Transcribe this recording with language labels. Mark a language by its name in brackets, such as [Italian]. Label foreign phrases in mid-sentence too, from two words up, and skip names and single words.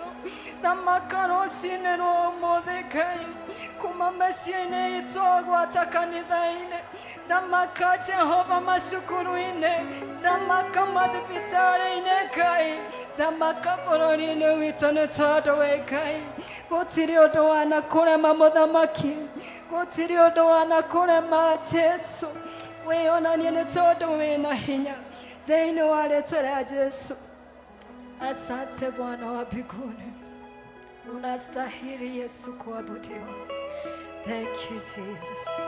[Kikuyu] Thamaka rũcinĩ rwa ũmũthĩ Ngai, kuma mĩciĩ-inĩ itũ gwata kanitha-inĩ, thamaka Jehova macukuru-inĩ, thamaka mathibitarĩ-inĩ Ngai, thamaka bũrũri-inĩ witũ, nĩ tondũ wĩ Ngai gũtirĩ ũndũ wanakũrema mũthamaki, gũtirĩ ũndũ wanakũrema Jesũ. Wĩonanie nĩ tondũ wĩna hinya thĩinĩ wa rĩĩtwa rĩa Jesũ. [Swahili] Asante Bwana wa mbinguni, unastahili Yesu kuabudiwa. [English] Thank you Jesus.